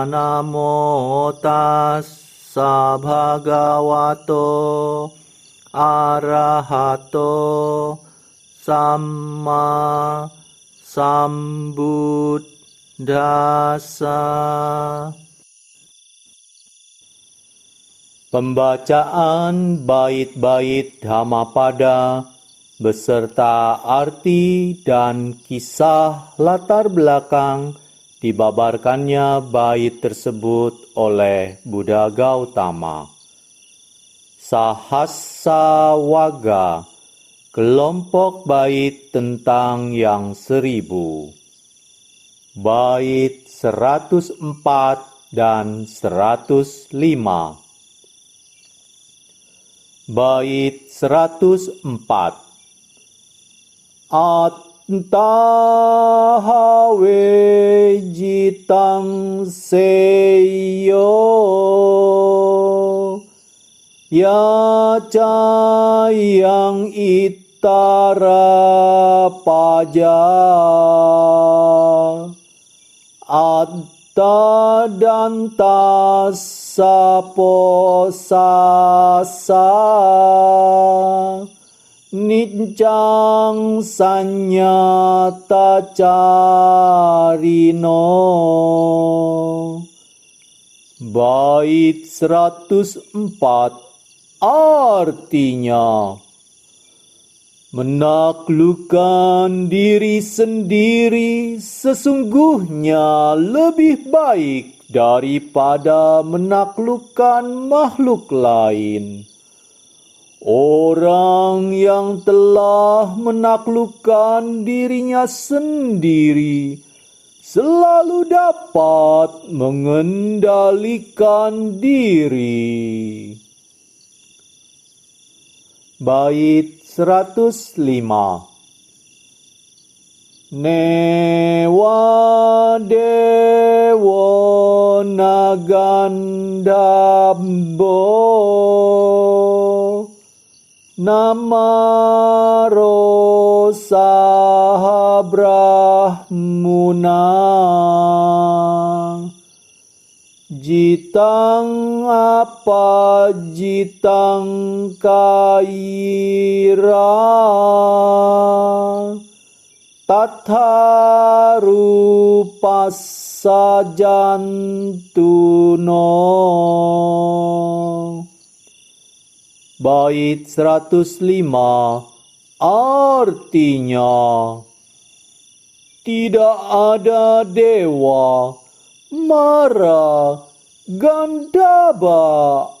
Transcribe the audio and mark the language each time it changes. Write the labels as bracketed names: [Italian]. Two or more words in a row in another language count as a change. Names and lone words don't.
[Pali] Namo tassa bhagavato arahato Samma sambuddhassa. [Indonesian] Pembacaan bait-bait Dhammapada beserta arti dan kisah latar belakang dibabarkannya bait tersebut oleh Buddha Gautama. Sahasra Wagga, kelompok bait tentang yang 1000. Bait 104 dan 105. Bait 104. [Pali] Attahawe jitang seyo ya cayang itara paja atta danta sapo sasa Nijang sanyata carino. [Indonesian] Bait 104 artinya menaklukkan diri sendiri sesungguhnya lebih baik daripada menaklukkan makhluk lain. Orang yang telah menaklukkan dirinya sendiri selalu dapat mengendalikan diri. Bait 105. [Pali] Newa dewa nagandambo Namaro sahabrahmuna Jitang apa jitang kaira Tatharupa sajantuno. [Indonesian] Bait 105 artinya tidak ada dewa, mara, gandaba